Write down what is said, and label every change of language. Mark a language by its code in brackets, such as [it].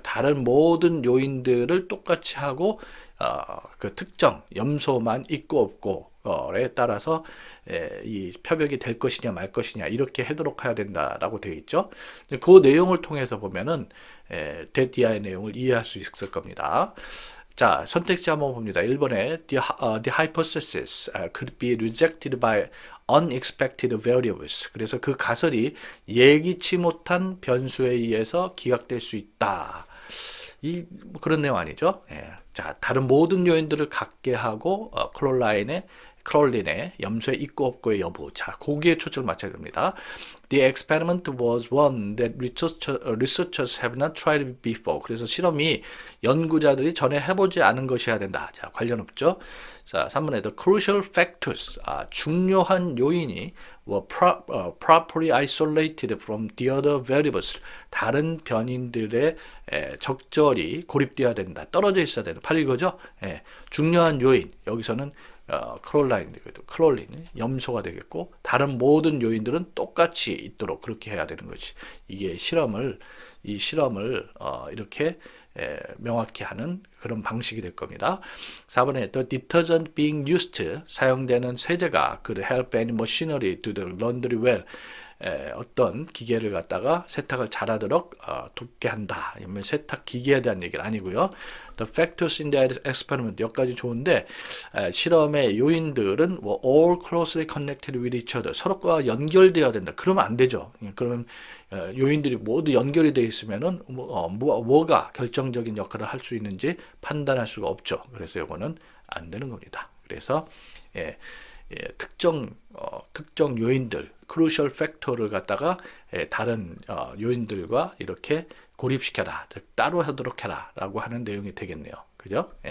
[ko] 다른 모든 요인들을 똑같이 하고 그 특정 염소만 있고 없고에 따라서 이 표백이 될 것이냐 말 것이냐 이렇게 하도록 해야 된다라고 되어 있죠. 그 내용을 통해서 보면은 데디아의 내용을 이해할 수 있을 겁니다. 자, 선택지 한번 봅니다. [en] 1번에 the hypothesis could be rejected by unexpected variables. [ko] 그래서 그 가설이 예기치 못한 변수에 의해서 기각될 수 있다. 그런 내용 아니죠? 자, 다른 모든 요인들을 갖게 하고 클로린의 염소에 있고 없고의 여부. 자, 거기에 초점을 맞춰야 됩니다. [en] The experiment was one that researchers have not tried before. [ko] 그래서 실험이 연구자들이 전에 해보지 않은 것이어야 된다. 자, 관련 없죠. [en] 자, 3번에 the crucial factors. [ko] 중요한 요인이 [en] were properly isolated from the other variables. [ko] 다른 변인들의 적절히 고립되어야 된다. 떨어져 있어야 된다. 바로 이거죠. 중요한 요인. 여기서는 클로린, 염소가 되겠고 다른 모든 요인들은 똑같이 있도록 그렇게 해야 되는 거지. 이게 이 실험을 이렇게 명확히 하는 그런 방식이 될 겁니다. [en] 4번에 the detergent being used [ko] 사용되는 세제가 [en] could help any machinery to the laundry well [ko] 어떤 기계를 갖다가 세탁을 잘하도록 돕게 한다. 아니면 세탁 기계에 대한 얘기는 아니고요. [en] The factors in the experiment [ko] 여기까지 좋은데 실험의 요인들은 [en] all closely connected with each other [ko] 서로가 연결되어야 된다. 그러면 안 되죠. 그러면 요인들이 모두 연결이 되어 있으면은 뭐가 결정적인 역할을 할 수 있는지 판단할 수가 없죠. 그래서 이거는 안 되는 겁니다. 그래서 특정 요인들, crucial factor를 갖다가 다른 요인들과 이렇게 고립시켜라, 즉 따로 하도록 해라 라고 하는 내용이 되겠네요. 그죠?